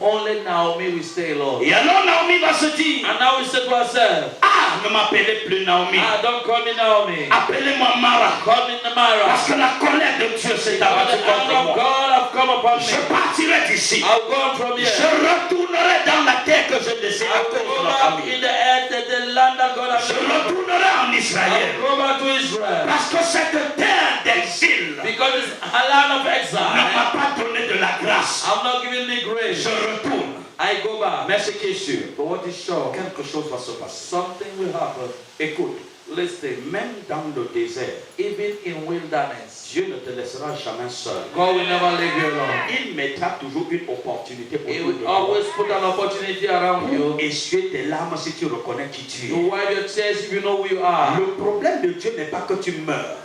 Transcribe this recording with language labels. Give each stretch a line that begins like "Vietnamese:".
English: Only Naomi will stay alone.
French: Et alors Naomi va se dire,
English: And now we say to ourselves,
French: ah, ne m'appelez plus Naomi.
English: don't call me Naomi.
French: Appelez-moi Mara.
English: Call me Namara.
French: Parce que la colère de Dieu s'est
English: Because
French: abattue
English: the
French: contre
English: anger of
French: moi.
English: God have come upon
French: Je
English: me.
French: partirai d'ici.
English: I'll go on from
French: Je
English: here.
French: retournerai dans la terre que je désire à
English: I'll
French: cause de
English: go
French: ma
English: back
French: famille.
English: in the earth, the land that God has
French: Je
English: given me.
French: retournerai en Israël.
English: I'll go back to Israel.
French: Parce que cette terre d'exil
English: Because it's a land of
French: ne
English: exile.
French: m'a pas donné de la grâce.
English: I'm not giving me grace.
French: Je retourne.
English: I go back.
French: Mais ce qui est sûr,
English: But what is sure?
French: quelque chose va se passer.
English: Something will happen.
French: Écoute,
English: Listen,
French: même dans le désert,
English: even in wilderness,
French: Dieu ne te laissera jamais seul.
English: God will never leave you alone.
French: Il mettra toujours une opportunité pour
English: He
French: toi
English: will always put an opportunity around you
French: essuyer tes larmes si tu reconnais qui tu
English: to
French: es.
English: wipe your tears if you know who you are.
French: Le problème de Dieu n'est pas que tu meurs,